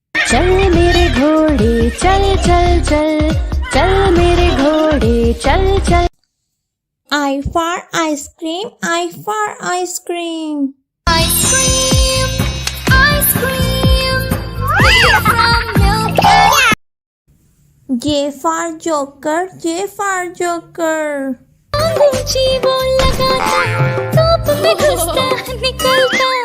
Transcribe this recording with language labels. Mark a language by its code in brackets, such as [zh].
[hi] चल मेरे घोड़े चल चल चल, चल मेरे घोड़े चल चल। [en] I for ice cream, I for ice cream. Ice cream, ice cream, made from milk. J for joker, J for joker. [hi] ऊंची वो लगाता, धूप में घुसता निकलता।